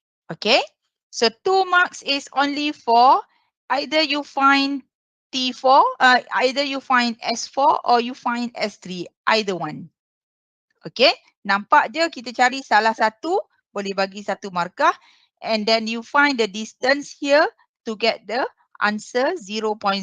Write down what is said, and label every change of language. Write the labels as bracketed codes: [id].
[en] Okay. So 2 marks is only for either you find T4, either you find S4 or you find S3, either one. Okay. [ms] Nampak je kita cari salah satu, boleh bagi satu markah. [en] And then you find the distance here to get the answer 0.045.